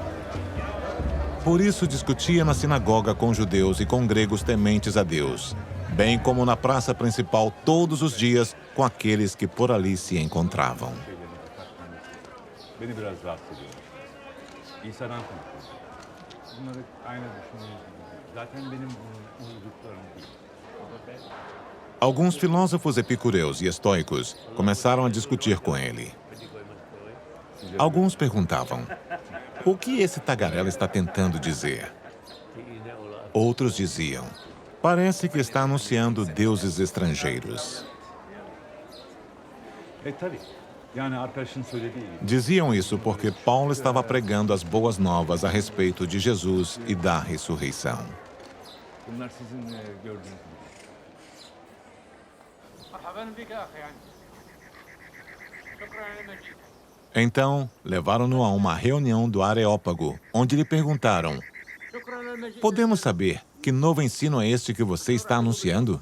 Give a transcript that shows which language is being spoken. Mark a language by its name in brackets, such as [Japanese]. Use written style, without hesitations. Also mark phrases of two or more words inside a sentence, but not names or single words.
[Portuguese] Por isso discutia na sinagoga com judeus e com gregos tementes a Deus, bem como na praça principal todos os dias com aqueles que por ali se encontravam. [Turkish] Beni biraz rahatsız ediyor. İsa'dan konuşuyoruz. Bunları aynı düşünüyoruz. Zaten benim uyduklarım değil. [Portuguese] Alguns filósofos epicureus e estoicos começaram a discutir com ele. Alguns perguntavam: o que esse tagarela está tentando dizer? Outros diziam: parece que está anunciando deuses estrangeiros. [Turkish] Tabii. Yani arkadaşın söylediği gibi. [Portuguese] Diziam isso porque Paulo estava pregando as boas novas a respeito de Jesus e da ressurreição. [Turkish] Bunlar sizin gördüğünüz gibi. [Portuguese] Então, levaram-no a uma reunião do Areópago, onde lhe perguntaram: podemos saber que novo ensino é este que você está anunciando?